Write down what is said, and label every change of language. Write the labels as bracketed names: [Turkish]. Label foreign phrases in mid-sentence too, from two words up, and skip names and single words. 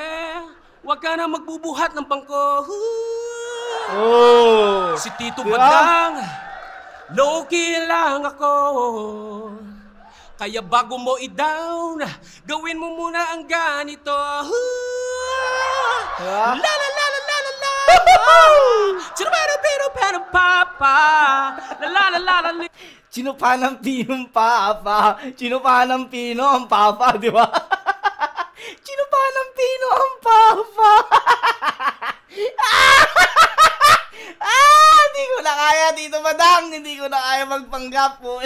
[Filipino] Huwag ka na magbubuhat ng bangko. Oh! Si Tito Diba? Badang, low-key lang ako. Kaya bago mo i-down, gawin mo muna ang ganito. Diba? La la la la la la la. Chirapero pero pero papa. La la la la la. Chinupa ng pinong papa. Chinupa ng pino ang papa, di ba? Chinupa ng pino ang papa. Hindi ko na kaya, Tito Badang. Hindi ko na kaya magpanggap po.